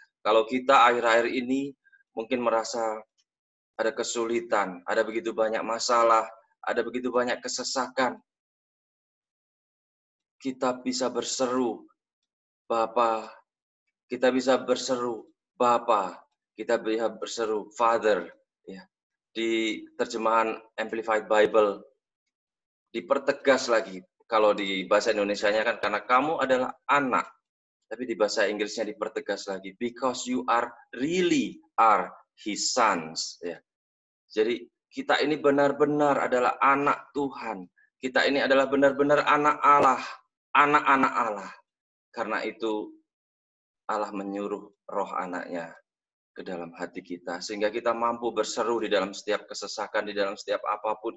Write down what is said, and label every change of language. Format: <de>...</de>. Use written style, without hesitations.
<id>Kalau kita akhir-akhir ini mungkin merasa ada kesulitan, ada begitu banyak masalah, ada begitu banyak kesesakan, kita bisa berseru, Bapa. Kita bisa berseru, Bapa. Kita bisa berseru, Father. Ya. Di terjemahan Amplified Bible, dipertegas lagi. Kalau di bahasa Indonesianya kan, karena kamu adalah anak. Tapi di bahasa Inggrisnya dipertegas lagi,</id> <en>because you are really are his sons.</en> <id>Ya. Jadi kita ini benar-benar adalah anak Tuhan. Kita ini adalah benar-benar anak Allah, anak-anak Allah. Karena itu Allah menyuruh roh anaknya ke dalam hati kita. Sehingga kita mampu berseru di dalam setiap kesesakan, di dalam setiap apapun.</id>